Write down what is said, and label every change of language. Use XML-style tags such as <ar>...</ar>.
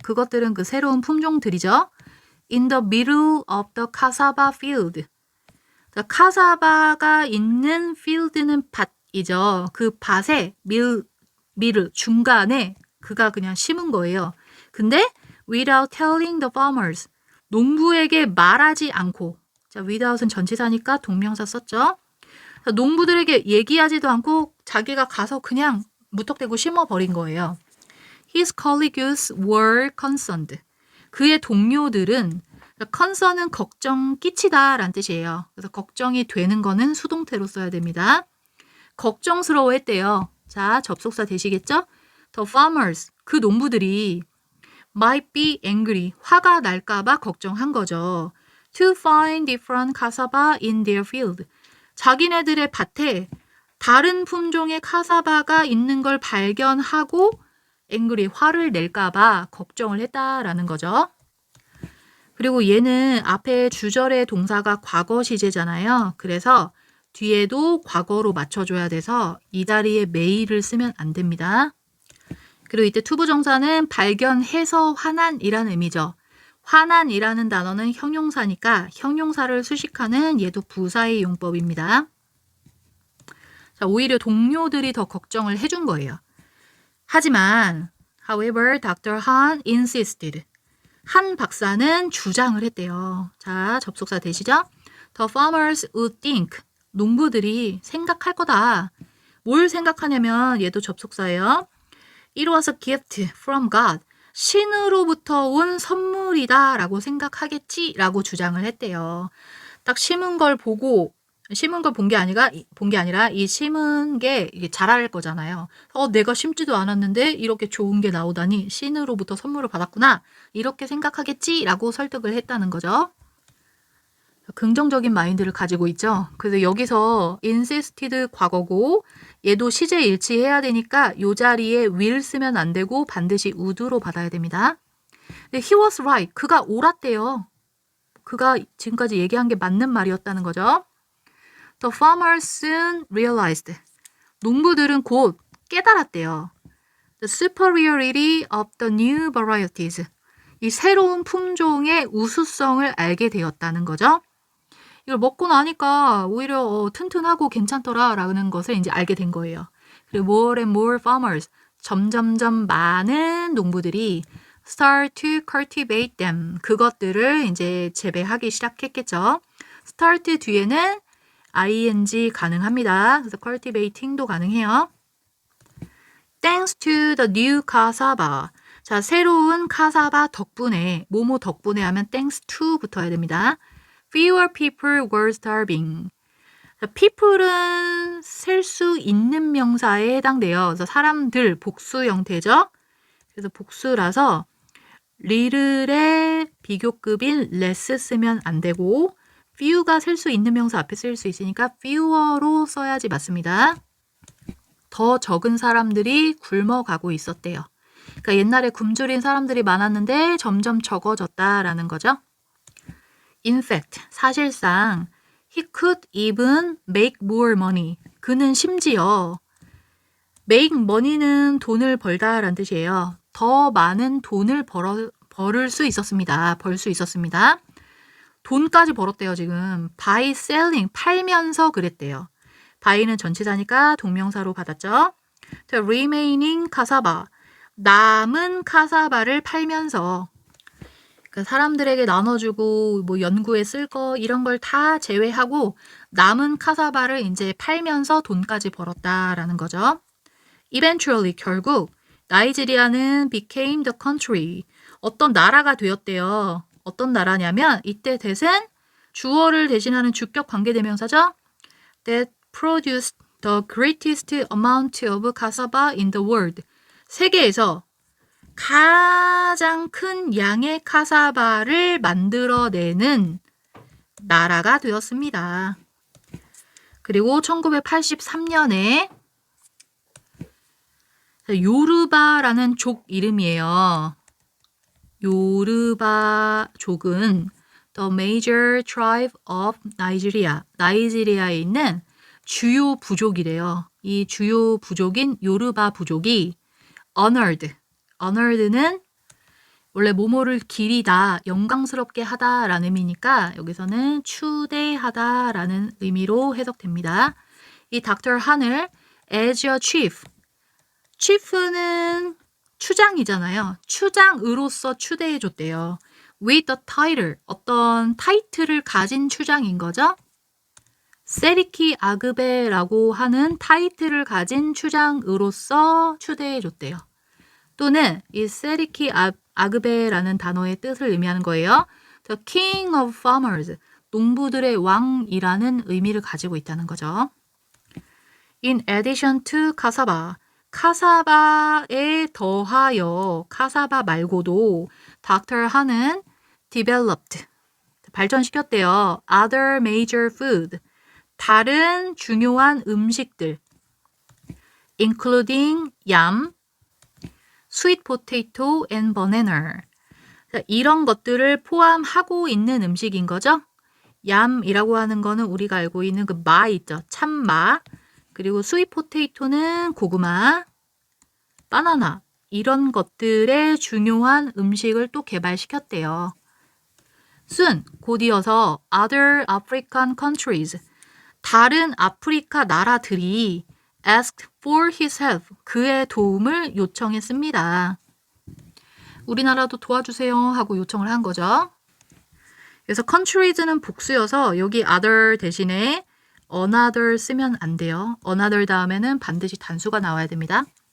<ko>그것들은 그 새로운 품종들이죠.</ko> <en>In the middle of the cassava field.</en> <ko>카사바가 있는 필드는 밭이죠. 그 밭에 밀을 중간에 그가 그냥 심은 거예요. 근데</ko> <en>without telling the farmers,</en> <ko>농부에게 말하지 않고, 자, without은 전치사니까 동명사 썼죠. 농부들에게 얘기하지도 않고 자기가 가서 그냥 무턱대고 심어버린 거예요.</ko> <en>His colleagues were concerned.</en> <ko>그의 동료들은,</ko> <en>concern</en> <ko>은 걱정 끼치다 라는 뜻이에요. 그래서 걱정이 되는 거는 수동태로 써야 됩니다. 걱정스러워했대요. 자, 접속사 되시겠죠?</ko> <en>The farmers,</en> <ko>그 농부들이</ko> <en>might be angry,</en> <ko>화가 날까봐 걱정한 거죠.</ko> <en>To find different cassava in their field.</en> <ko>자기네들의 밭에 다른 품종의 카사바가 있는 걸 발견하고</ko> <en>angry,</en> <ko>화를 낼까봐 걱정을 했다라는 거죠. 그리고 얘는 앞에 주절의 동사가 과거 시제잖아요. 그래서 뒤에도 과거로 맞춰줘야 돼서 이 자리에 may를 쓰면 안 됩니다. 그리고 이때 투부정사는 발견해서 화난이라는 의미죠. 화난이라는 단어는 형용사니까 형용사를 수식하는 얘도 부사의 용법입니다. 자, 오히려 동료들이 더 걱정을 해준 거예요. 하지만</ko> <en>however, Dr. Han insisted.</en> <ko>한 박사는 주장을 했대요. 자, 접속사 되시죠?</ko> <en>The farmers would think.</en> <ko>농부들이 생각할 거다. 뭘 생각하냐면 얘도 접속사예요.</ko> <en>It was a gift from God.</en> <ko>신으로부터 온 선물이다 라고 생각하겠지 라고 주장을 했대요. 딱 심은 걸 보고 심은 걸 본 게 아니라 이 심은 게 이게 자랄 거잖아요. 내가 심지도 않았는데 이렇게 좋은 게 나오다니 신으로부터 선물을 받았구나. 이렇게 생각하겠지 라고 설득을 했다는 거죠. 긍정적인 마인드를 가지고 있죠. 그래서 여기서</ko> <en>insisted</en> <ko>과거고 얘도 시제 일치해야 되니까 이 자리에</ko> <en>will</en> <ko>쓰면 안 되고 반드시</ko> <en>would</en> <ko>로 받아야 됩니다. 근데</ko> <en>he was right.</en> <ko>그가 옳았대요. 그가 지금까지 얘기한 게 맞는 말이었다는 거죠.</ko> <en>The farmers soon realized.</en> <ko>농부들은 곧 깨달았대요.</ko> <en>The superiority of the new varieties.</en> <ko>이 새로운 품종의 우수성을 알게 되었다는 거죠. 이걸 먹고 나니까 오히려 튼튼하고 괜찮더라라는 것을 이제 알게 된 거예요. 그리고</ko> <en>more and more farmers,</en> <ko>점점점 많은 농부들이</ko> <en>start to cultivate them,</en> <ko>그것들을 이제 재배하기 시작했겠죠.</ko> <en>start</en> <ko>뒤에는 ing 가능합니다. 그래서</ko> <en>cultivating</en> <ko>도 가능해요.</ko> <en>Thanks to the new cassava.</en> <ko>자, 새로운 카사바 덕분에, 뭐뭐 덕분에 하면</ko> <en>thanks to</en> <ko>붙어야 됩니다.</ko> <en>Fewer people were starving.</en> <ko>people은 셀 수 있는 명사에 해당돼요. 그래서 사람들 복수 형태죠. 그래서 복수라서 little의 비교급인</ko> <en>less</en> <ko>쓰면 안 되고</ko> <en>few</en> <ko>가 셀 수 있는 명사 앞에 쓸 수 있으니까</ko> <en>fewer</en> <ko>로 써야지 맞습니다. 더 적은 사람들이 굶어가고 있었대요. 그러니까 옛날에 굶주린 사람들이 많았는데 점점 적어졌다라는 거죠.</ko> <en>In fact,</en> <ko>사실상</ko> <en>he could even make more money.</en> <ko>그는 심지어</ko> <en>make money</en> <ko>는 돈을 벌다라는 뜻이에요. 더 많은 돈을 벌을 수 있었습니다. 벌 수 있었습니다. 돈까지 벌었대요, 지금.</ko> <en>by selling,</en> <ko>팔면서 그랬대요.</ko> <en>buy</en> <ko>는 전치사니까 동명사로 받았죠. The remaining cassava, 남은 카사바를 팔면서 그러니까 사람들에게 나눠주고 뭐 연구에 쓸 거 이런 걸 다 제외하고 남은 카사바를 이제 팔면서 돈까지 벌었다라는 거죠.</ko> <en>Eventually,</en> <ko>결국 나이지리아는</ko> <en>became the country.</en> <ko>어떤 나라가 되었대요. 어떤 나라냐면 이때</ko> <en>that</en> <ko>은 주어를 대신하는 주격 관계대명사죠.</ko> <en>That produced the greatest amount of cassava in the world.</en> <ko>세계에서 가장 큰 양의 카사바를 만들어내는 나라가 되었습니다. 그리고 1983년에 요르바라는 족 이름이에요. 요르바족은</ko> <en>the major tribe of Nigeria.</en> <ko>나이지리아에 있는 주요 부족이래요. 이 주요 부족인 요르바 부족이</ko> <en>honored. honored</en> <ko>는 원래 뭐뭐를 기리다, 영광스럽게 하다라는 의미니까 여기서는 추대하다라는 의미로 해석됩니다. 이 닥터 한을</ko> <en>as your chief. chief</en> <ko>는 추장이잖아요. 추장으로서 추대해줬대요.</ko> <en>with the title.</en> <ko>어떤 타이틀을 가진 추장인 거죠. 세리키 아그베라고 하는 타이틀을 가진 추장으로서 추대해줬대요. 또는 이 세리키 아그베라는 단어의 뜻을 의미하는 거예요.</ko> <en>The King of Farmers,</en> <ko>농부들의 왕이라는 의미를 가지고 있다는 거죠.</ko> <en>In addition to cassava,</en> <ko>카사바에 더하여 카사바 말고도 닥터 한은</ko> <en>developed,</en> <ko>발전시켰대요.</ko> <en>Other major food,</en> <ko>다른 중요한 음식들,</ko> <en>including yam, sweet potato and banana.</en> <ko>이런 것들을 포함하고 있는 음식인 거죠. 얌이라고 하는 거는 우리가 알고 있는 그 마 있죠. 참마. 그리고 스윗 포테이토는 고구마, 바나나. 이런 것들의 중요한 음식을 또 개발시켰대요.</ko> <en>soon,</en> <ko>곧 이어서</ko> <en>other African countries.</en> <ko>다른 아프리카 나라들이</ko> <en>asked for his help.</en> <ko>그의 도움을 요청했습니다. 우리나라도 도와주세요 하고 요청을 한 거죠. 그래서 countries는 복수여서 여기</ko> <en>other</en> <ko>대신에</ko> <en>another</en> <ko>쓰면 안 돼요.</ko> <en>another</en> <ko>다음에는 반드시 단수가 나와야 됩니다.</ko>